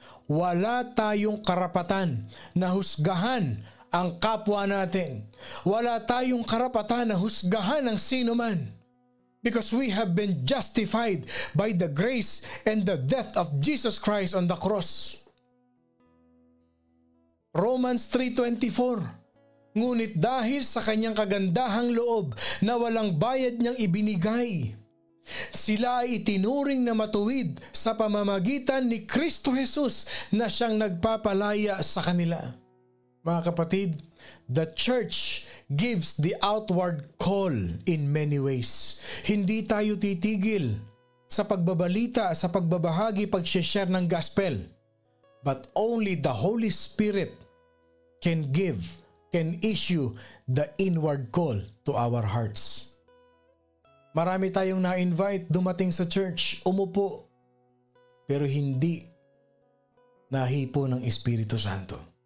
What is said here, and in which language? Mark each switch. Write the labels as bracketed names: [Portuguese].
[Filipino] Wala tayong karapatan na husgahan ang kapwa natin. Wala tayong karapatan na husgahan ang sino man. [English] Because we have been justified by the grace and the death of Jesus Christ on the cross. Romans 3:24. [Filipino] Ngunit dahil sa kanyang kagandahang loob na walang bayad niyang ibinigay, sila ay itinuring na matuwid sa pamamagitan ni Kristo Jesus na siyang nagpapalaya sa kanila. Mga kapatid, [English] the church gives the outward call in many ways. [Filipino] Hindi tayo titigil sa pagbabalita, sa pagbabahagi, pag-share ng gospel. [English] But only the Holy Spirit can issue the inward call to our hearts. [Filipino] Marami tayong na-invite, dumating sa church, umupo, pero hindi nahipo ng Espiritu Santo.